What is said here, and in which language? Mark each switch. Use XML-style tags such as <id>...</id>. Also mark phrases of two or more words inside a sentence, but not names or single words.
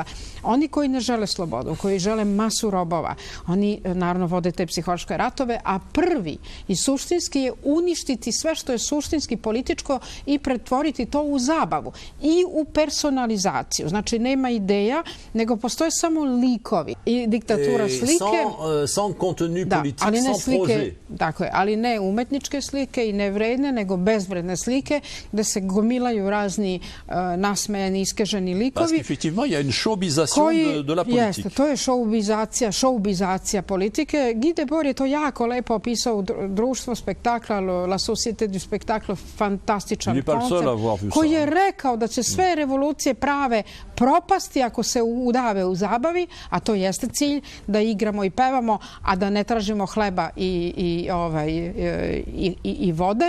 <sr>Oni koji ne žele slobodu, koji žele masu robova, oni naravno vode te psihološke ratove, a prvi i suštinski je uništiti sve što je suštinski političko i pretvoriti to u zabavu i u personalizaciju. Znači, nema ideja, nego postoje samo likovi i diktatura slike.</sr> <fr>Sans contenu politique, sans projet.</fr> <sr>Tako je, ali ne umetničke slike i ne vredne, nego bezvredne slike gde se gomilaju razni nasmejani, iskeženi likovi.</sr> <fr>Parce qu'effectivement, il y a une showbization de la politique.</fr> <sr>Jeste, to je showbizacija politike. Guy Debord je to jako lepo opisao u društvo spektakla, La Société du Spectacle, fantastičan koncept, koji je rekao da će sve revolucije prave propasti ako se udave u zabavi, a to jeste cilj, da igramo i pevamo, a da ne tražimo hleba i vode.</sr>